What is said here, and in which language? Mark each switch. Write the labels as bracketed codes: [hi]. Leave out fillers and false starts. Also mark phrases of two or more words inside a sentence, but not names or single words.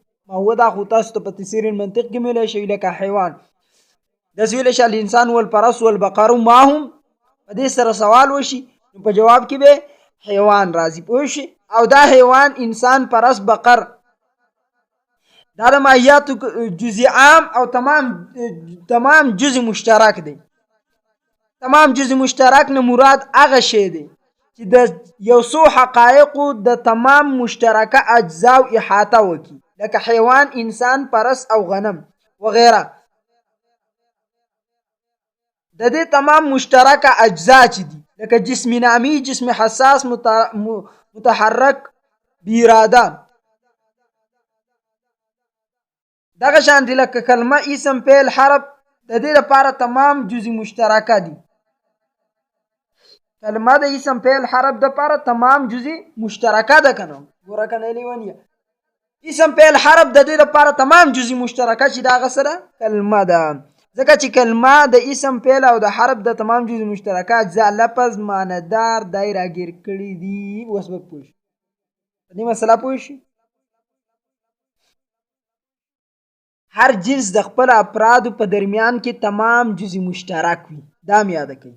[ps] ماهوه دا خو تاسو ته په تفسیر المنطق کې ویلی شوي، لکه حیوان داسې ویلی شي [ar] الانسان والفرس والبقر ما هم، [ps] په دې سره سوال وشي نو په جواب کې به حیوان راځي. پوه شي؟ او دا حیوان، انسان، فرس، بقر دا د ماهیاتو جزء عام او تمام جزء مشترک دی. تمام جزء مشترک نه مراد هغه شی دی چې د یو څو حقایقو د تمام مشترکه اجزاو احاطه وکړي، لکه حیوان، انسان، فرس او غنم وغیره. د دې تمام مشترکه اجزا چې دي لکه جسم نامی، جسم حساس، متحرک، بیراده، دغه شان دي لکه کلمه، اسم، فعل، حرف. د دې لپاره تمام جزء مشترکه دي. کلمه د اسم، فعل، حرف د لپاره تمام جزء مشترکه ده. کنه ګوره کنه لیونیه، اسم، فعل، حرف د دې لپاره تمام جزء مشترکه چې دا هغه سره کلمه ده. ځکه چې کلمه د اسم، فعل او د حرف د تمام جزء مشترکه اجزا لفظ معنیدار دای راګیر کړي دي. اوس به پوه شو په دې مسله، پوه شي؟ هر جنس د خپل افرادو په درمیان کې تمام جزء مشترک وي، دا مې یاده کړئ.